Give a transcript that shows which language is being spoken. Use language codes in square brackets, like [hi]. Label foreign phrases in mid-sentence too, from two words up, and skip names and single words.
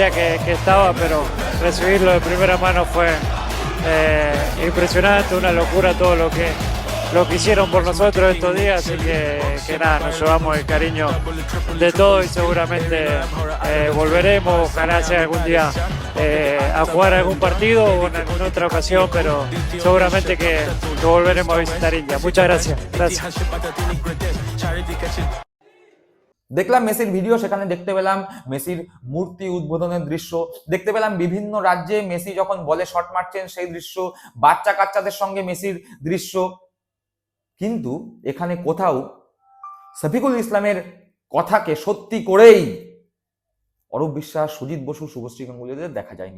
[es] que estaba, pero recibirlo de primera mano fue impresionante, una locura todo lo que hicieron por nosotros estos días, así que nada, nos llevamos el cariño de todos y seguramente volveremos, ojalá sea algún día a jugar algún partido o en alguna otra ocasión, pero seguramente que volveremos a visitar India. Muchas gracias. Gracias. [bn] দেখলাম মেসির ভিডিও, সেখানে দেখতে পেলাম মেসির মূর্তি উদ্বোধনের দৃশ্য, দেখতে পেলাম বিভিন্ন রাজ্যে মেসি যখন বলে শট মারছেন সেই দৃশ্য, বাচ্চা কাচ্চাদের সঙ্গে মেসির দৃশ্য, কিন্তু এখানে কোথাও শফিকুল ইসলামের কথাকে সত্যি করেই অরূপ বিশ্বাস, সুজিত বসু, শুভশ্রী গাঙ্গুলিদের দেখা যায়নি।